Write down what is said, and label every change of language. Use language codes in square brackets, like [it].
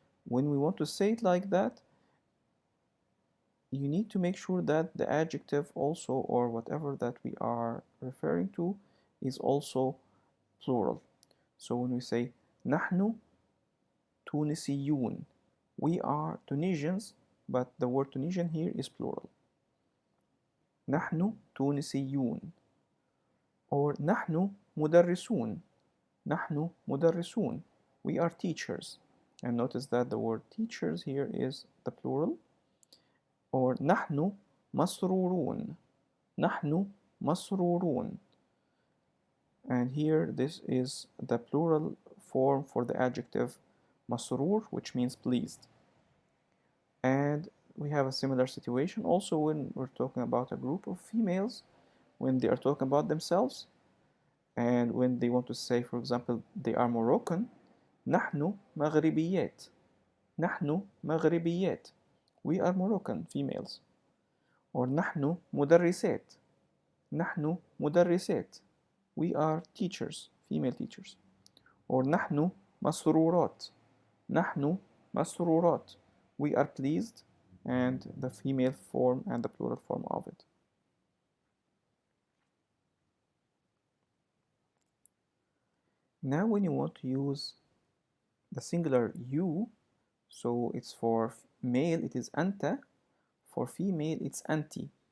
[en] When we want to say it like that, you need to make sure that the adjective also, or whatever that we are referring to, is also plural. So when we say [ar] نحن تونسيون, [en] we are Tunisians, but the word Tunisian here is plural. [ar] نحن تونسيون. [en] Or [ar] نحن مدرسون, نحن مدرسون. [en] We are teachers. And notice that the word teachers here is the plural. Or نحن مسرورون, نحن مسرورون. And here this is the plural form for the adjective مسرور, which means pleased. we have a similar situation also when we're talking about a group of females, when they are talking about themselves, and when they want to say, for example, they are Moroccan. [ar] نحن مغربيات. نحن مغربيات. [en] We are Moroccan females. Or [ar] نحن مدرسات. نحن مدرسات. [en] We are teachers, female teachers. Or [ar] نحن مسرورات. نحن مسرورات. [en] We are pleased, and the female form and the plural form of it. Now when you want to use the singular you, so it's for male it is أنت, for female it's أنتِ.